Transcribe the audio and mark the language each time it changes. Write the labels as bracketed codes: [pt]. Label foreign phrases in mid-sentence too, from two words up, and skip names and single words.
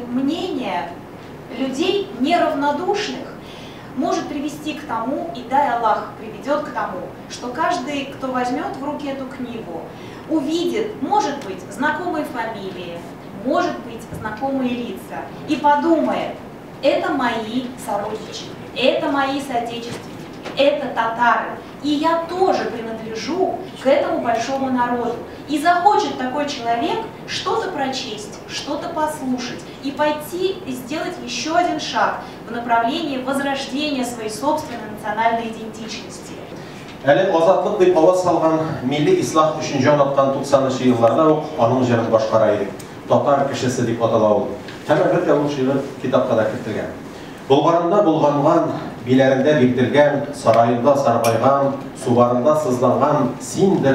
[ru] мнения людей неравнодушных, может привести к тому, и дай Аллах приведет к тому, что каждый, кто возьмет в руки эту книгу, увидит, может быть, знакомые фамилии, может быть, знакомые лица, и подумает, это мои сородичи, это мои соотечественники, это татары, и я тоже принадлежу к этому большому народу. И захочет такой человек что-то прочесть, что-то послушать, и пойти и сделать еще один шаг в направлении возрождения своей собственной национальной идентичности. [tt] Әле азатлык дип аваз салган милли ислах өчен җан аткан 90-нчы елларда ук аның җырын башкара иде. Татар кешесе дип атала ул. Һәм әлбәттә ул шигырь китапка да кертелгән. Булгарында булганган, биләрендә биктергән, сараенда саргайган, субарында сызланган синдер татар кешесе.